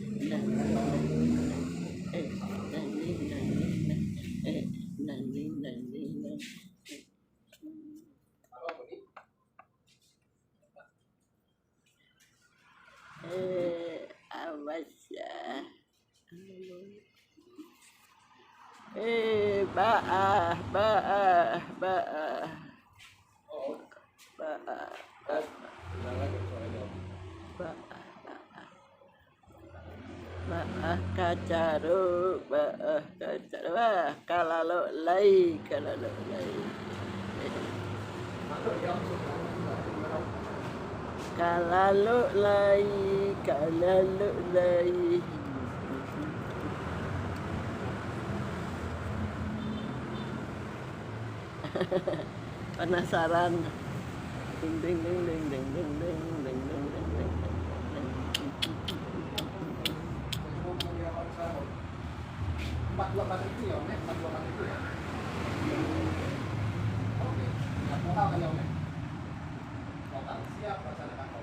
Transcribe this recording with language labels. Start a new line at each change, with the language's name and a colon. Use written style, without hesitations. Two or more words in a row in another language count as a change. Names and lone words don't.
Indonesian: Awas ya. Baah, baah, baah, Oh, baah, bilang lagi suaranya om. baah, baah kacaru, baah kacaru, wah kalalo lai, kalalo lai, kalalo lai, kalalo lai. Penasaran. Ding ding ding ding ding ding ding ding ding ding ding. Empat dua empat ribu ya om ya? 424 ribu ya? Oke, ya lokal kan ya om ya? Lokal, siap laksanakan om.